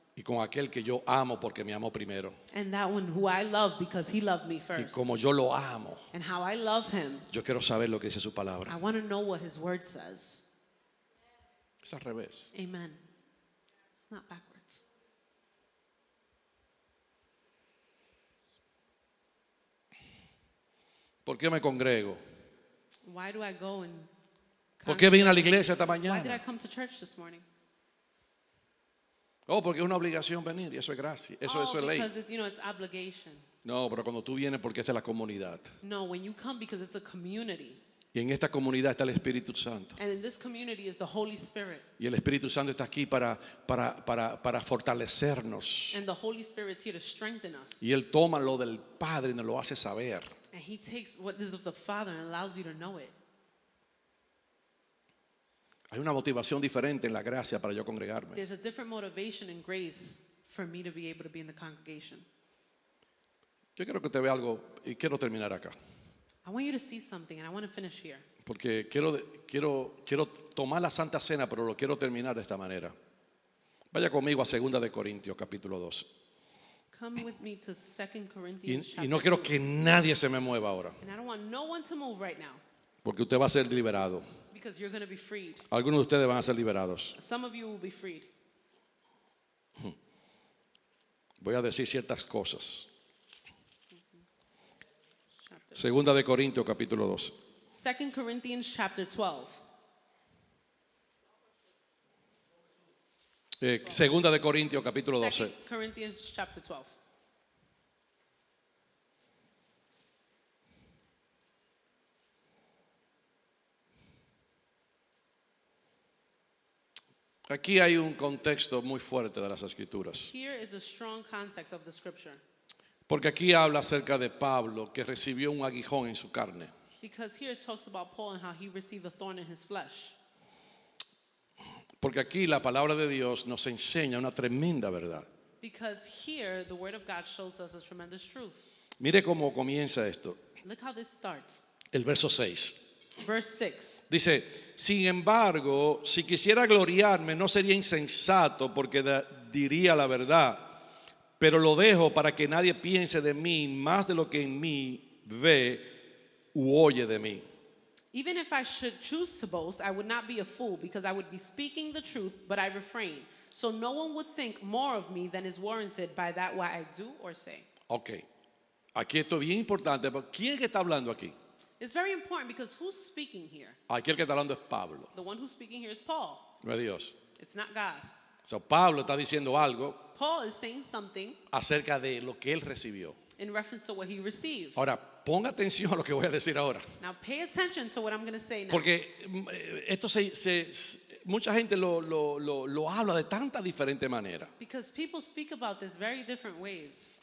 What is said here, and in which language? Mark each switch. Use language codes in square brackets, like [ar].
[es] y con aquel que yo amo porque me amó primero. [en] And that one who I love because he loved me [es] Y [en] first. [es] como yo lo amo, [en] And how I love him, [es] yo quiero saber lo que dice su [en] I [es] palabra. [en] want to know what his word says. [es] Es al revés. [en] Amen. It's not backwards. [es] ¿Por qué me congrego? [en] Why do I go and [es] ¿Por qué vine a la iglesia esta [en] Why did I [es] mañana? [en] come to church this morning? [es] Oh, porque es una obligación venir y eso es gracia, eso es ley. [en] Because it's, it's obligation. [es] No, pero cuando tú vienes porque esta es la comunidad. [en] No, when you come because it's a community. [es] Y en esta comunidad está el Espíritu Santo. [en] And in this community is the Holy Spirit. [es] Y el Espíritu Santo está aquí para fortalecernos. [en] And the Holy Spirit's here to strengthen us. [es] Y Él toma lo del Padre y nos lo hace saber. [en] And he takes what is of the Father and allows you to know it. [es] Hay una motivación diferente en la gracia para yo congregarme. [en] There's a different motivation and grace for me to be able to be in the congregation. [es] Yo quiero que te vea algo y quiero terminar acá. [en] I want you to see something, and I want to finish here. [es] Porque quiero tomar la Santa Cena, pero lo quiero terminar de esta manera. Vaya conmigo a 2 de Corintios, capítulo 12. [en] Come with me to 2 Corinthians [es] Y [en] chapter [es] no quiero [en] 2. [es] que nadie se me mueva ahora, [en] And I don't want no one to move right now, [es] porque usted va a ser liberado. [en] because you're going to be freed. [es] Algunos de ustedes van a ser liberados. [en] Some of you will be freed. [es] Voy a decir ciertas cosas. [en] Chapter. [es] 2 de Corintios, capítulo 12. [en] 2 Corinthians chapter 12. [es] 2 de Corintios, capítulo [en] 2 12. Corinthians chapter 12. [es] Aquí hay un contexto muy fuerte de las Escrituras. [en] Here is a strong context of the scripture, [es] Porque aquí habla acerca de Pablo, que recibió un aguijón en su carne. [en] because here it talks about Paul and how he received a thorn in his flesh. [es] Porque aquí la palabra de Dios nos enseña una tremenda verdad. [en] Because here the word of God shows us a tremendous truth. [es] Mire cómo comienza esto. [en] Look how this starts. [es] El verso 6. [en] Verse 6. [es] Dice, sin embargo, si quisiera gloriarme, no sería insensato porque diría la verdad, pero lo dejo para que nadie piense de mí más de lo que en mí ve u oye de mí. [en] Even if I should choose to boast, I would not be a fool, because I would be speaking the truth, but I refrain. So no one would think more of me than is warranted by that what I do or say. [es] Ok, aquí esto es bien importante, pero ¿quién es que está hablando aquí? [en] It's very important, because who's speaking here? [es] Aquí el que está hablando es Pablo, [en] The one who's speaking here is Paul. [es] no es Dios. [en] It's not God. [es] O sea, Pablo está diciendo algo [en] Paul is saying something [es] acerca de lo que él recibió. [en] in reference to what he received. [es] Ahora, ponga atención a lo que voy a decir ahora. [en] Now pay attention to what I'm going to say now. [es] Porque esto mucha gente lo habla de tantas diferentes maneras. [en] Because people speak about this very different ways.